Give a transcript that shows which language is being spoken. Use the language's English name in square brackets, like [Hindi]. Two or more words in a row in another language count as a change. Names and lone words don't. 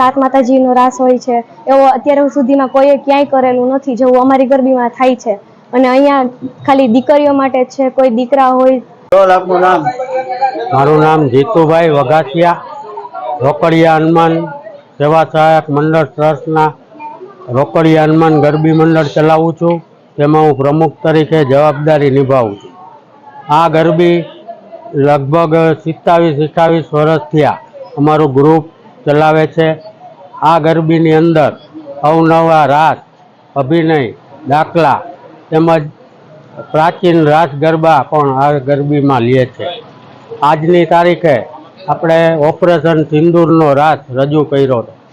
[Gujarati] સાત માતાજીનો રાસ હોય છે, એવો અત્યાર સુધીમાં કોઈએ ક્યાંય કરેલું નથી જેવું અમારી ગરબીમાં થાય છે। અને અહીંયા ખાલી દીકરીઓ માટે છે, કોઈ દીકરા હોય। આપનું નામ? મારૂ નામ જીતુભાઈ વઘાસિયા, રોકડિયા હનુમાન સેવા સહાયક મંડલ ટ્રસ્ટના રોકડિયા હનુમાન ગરબી મંડલ ચલાવું છું, તેમાં હું પ્રમુખ તરીકે જવાબદારી નિભાવું છું। આ ગરબી લગભગ 27-28 વર્ષ થયા અમારું ગ્રુપ ચલાવે છે। આ ગરબીની અંદર અવનવા રાસ, અભિનય, દાખલા તેમજ પ્રાચીન રાસ ગરબા પણ આ ગરબીમાં લે છે। આજની તારીખે આપણે ઓપરેશન સિંદૂરનો રાસ રજૂ કર્યો હતો।